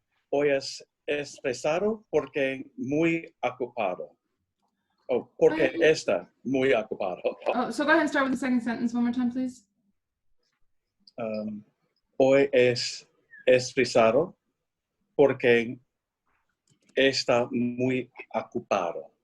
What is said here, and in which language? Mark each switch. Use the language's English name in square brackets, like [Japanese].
[Spanish] Hoy es estresado porque muy ocupado. Oh, porque está muy ocupado. [English] Oh, so go ahead and start with the second sentence one more time, please. [Spanish] Hoy es estresado porque está muy ocupado.